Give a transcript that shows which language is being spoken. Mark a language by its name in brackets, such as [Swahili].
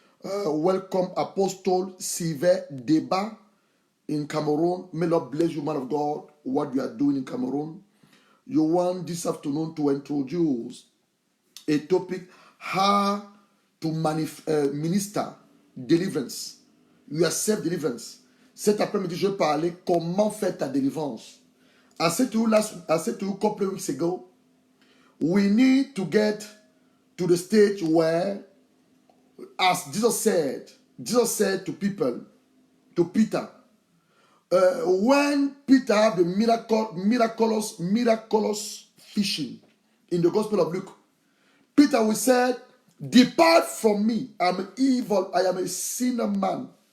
[English] Welcome, Apostle Sylvain Deba in Cameroon. May Lord bless you, man of God, what you are doing in Cameroon. You want this afternoon to introduce a topic, how to minister deliverance. You accept deliverance. [French] Cet après-midi, je vais parler comment faire ta délivrance. [English] I said to you a couple of weeks ago, we need to get to the stage where, as Jesus said to people, to Peter, when Peter had the miraculous fishing in the Gospel of Luke, Peter will say, depart from me, I'm evil, I am a sinner man.